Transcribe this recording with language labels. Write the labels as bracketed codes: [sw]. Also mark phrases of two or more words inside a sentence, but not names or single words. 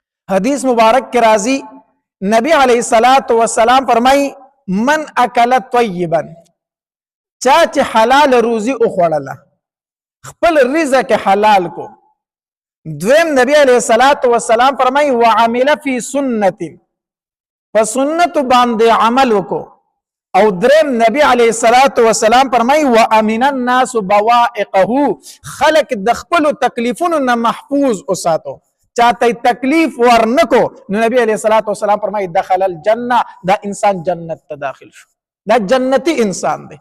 [ur] حدیث مبارک کے راضی نبی [ar] علیہ الصلوۃ والسلام [ps] فرمائی [ar] من اکل طیبا [ps] چا چې حلال روزی اخوړله خپل رزق حلال کو. دویم نبی [ar] علیہ الصلوۃ والسلام [ps] فرمائی [ar] وعمل فی سنت [ps] فسنت باندې عمل وکړو. او دریم نبی [ar] علیہ الصلوۃ والسلام [ps] فرمائی [ar] وامن الناس بوائقه [ps] خلق د خپل تکلیفونو نه محفوظ اوساتو چاته تکلیف ورنکو نو نبی [ar] علیہ الصلوۃ والسلام [ps] فرمائی [ar] دخل الجنه [ps] دا انسان جنت ته داخل شو دا جنتی انسان دی.